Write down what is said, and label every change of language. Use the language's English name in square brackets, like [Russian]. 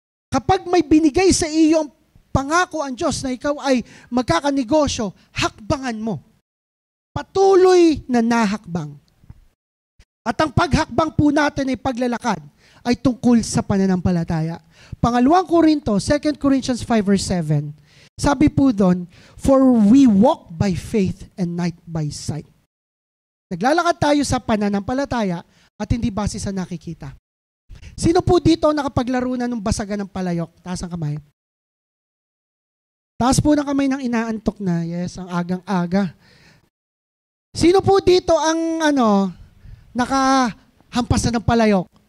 [Filipino] Kapag may binigay sa iyo ang pangako ang Diyos na ikaw ay magkakanegosyo, hakbangan mo. Patuloy na nahakbang. At ang paghakbang po natin ay paglalakad ay tungkol sa pananampalataya. Pangalawang Korinto, 2 Corinthians 5 verse 7. Sabi po doon, [English] "For we walk by faith and not by sight." [Filipino] Naglalakad tayo sa pananampalataya at hindi base sa nakikita. Sino po dito nakapaglaro na ng basagan ng palayok? Taas ang kamay. Taas po ng kamay ng inaantok na. Yes, ang agang-aga. Sino po dito ang nakahampas na ng palayok?